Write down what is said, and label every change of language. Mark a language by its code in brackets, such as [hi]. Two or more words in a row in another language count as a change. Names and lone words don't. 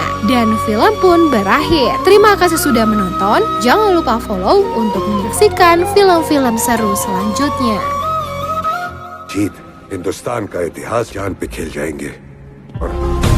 [id] Dan film pun berakhir. Terima kasih sudah menonton. Jangan lupa follow untuk menyaksikan film-film seru selanjutnya. [hi] जीत हिंदुस्तान का इतिहास जान पे खेल जाएंगे और